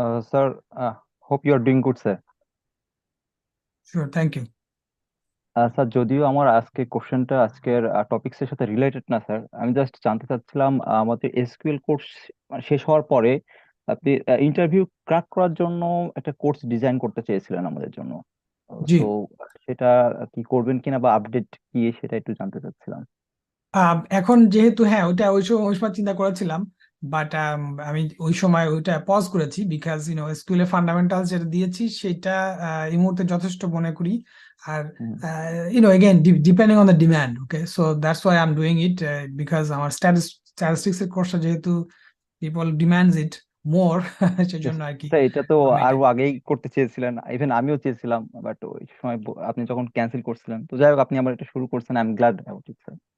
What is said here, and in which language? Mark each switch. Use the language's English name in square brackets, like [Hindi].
[English] Sir, hope you are doing good, sir. Sure, thank you. [Bangla] Sir, যদিও আমার আজকে কোশ্চেনটা আজকের টপিকস এর সাথে রিলেটেড না, স্যার, আমি জাস্ট জানতে চাচ্ছিলাম আমাদের এসকিউএল কোর্স শেষ হওয়ার পরে আপনি ইন্টারভিউ ক্র্যাক করার জন্য একটা কোর্স ডিজাইন করতে চেয়েছিলেন আমাদের জন্য। জি, তো সেটা কি করবেন কিনা বা আপডেট কি, সেটা একটু জানতে চাচ্ছিলাম। এখন যেহেতু, হ্যাঁ, ওইটা ওই সময় চিন্তা করেছিলাম, বাট আমি ওই সময় ওইটা পজ করেছি বিকজ স্কুলের ফান্ডামেন্টাল যেটা দিয়েছি সেটা এই মুহূর্তে যথেষ্ট মনে করি। [English] আর again depending on the demand, okay, so that's why I'm doing it, because আমার statistics [Bangla] এর কোর্সটা যেহেতু [English] people demands it more [Bangla] সেজন্য আর কি এটা তো আমি এটা আরো আগেই করতে চেয়েছিলেন, ইভেন আমিও চেয়েছিলাম, বাট ওই সময় আপনি যখন ক্যান্সেল করছিলেন, তো যাই হোক আপনি আমার এটা শুরু করছেন, [English] I am glad about it [Bangla] sir.